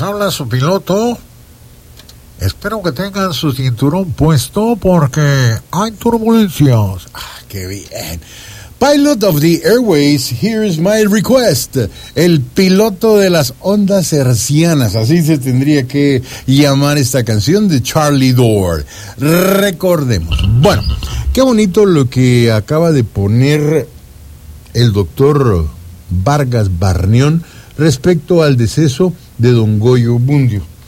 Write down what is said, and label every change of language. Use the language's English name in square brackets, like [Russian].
[Spanish] Su piloto, espero que tengan su cinturón puesto porque hay turbulencias. Ah, qué bien. [English] Pilot of the Airways, here's my request. [Spanish] El piloto de las ondas hercianas, así se tendría que llamar esta canción de Charlie Dore. Recordemos. Bueno, qué bonito lo que acaba de poner el doctor Vargas Barneón respecto al deceso de don Goyo Bundio.